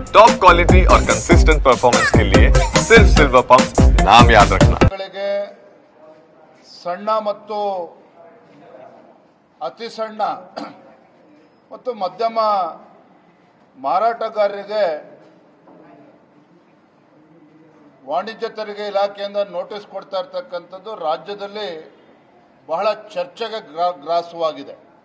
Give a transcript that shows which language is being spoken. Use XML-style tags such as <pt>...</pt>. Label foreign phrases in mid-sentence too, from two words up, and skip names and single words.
<en>top quality</en> <hi>और</hi> <en>consistent performance</en> <hi>के लिए सिर्फ सिल्वर पंप नाम याद रखना।</hi> <kn>ಸಣ್ಣ ಮತ್ತು ಅತಿ ಸಣ್ಣ ಮತ್ತು ಮಧ್ಯಮ ಮಾರಾಟಗಾರರಿಗೆ ವಾಣಿಜ್ಯ ತೆರಿಗೆ ಇಲಾಖೆಯಿಂದ ನೋಟಿಸ್ ಕೊಡ್ತಾ ಇರತಕ್ಕಂಥದ್ದು ರಾಜ್ಯದಲ್ಲಿ ಬಹಳ ಚರ್ಚೆಗೆ ಗ್ರಾಸವಾಗಿದೆ.</kn>